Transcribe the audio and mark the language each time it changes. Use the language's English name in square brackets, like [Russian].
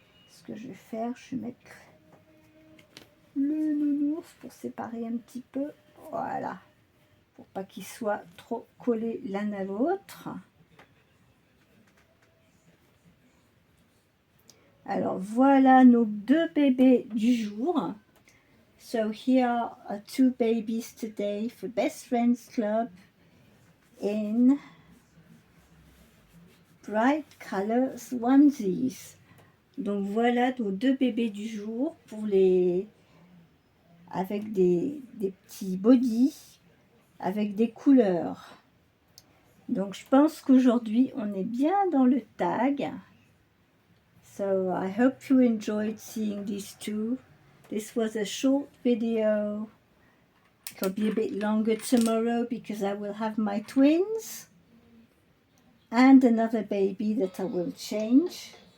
[French] Ce que je vais faire, je vais mettre le nounours pour séparer un petit peu. Voilà. Pour pas qu'ils soient trop collés l'un à l'autre. Alors voilà nos deux bébés du jour. [English] So here are two babies today for Best Friends Club in Bright Colors Onesies. [French] Donc voilà nos deux bébés du jour pour les avec des petits bodys avec des couleurs. Donc je pense qu'aujourd'hui on est bien dans le tag. [English] So I hope you enjoyed seeing these two. This was a short video. It'll be a bit longer tomorrow because I will have my twins and another baby that I will change.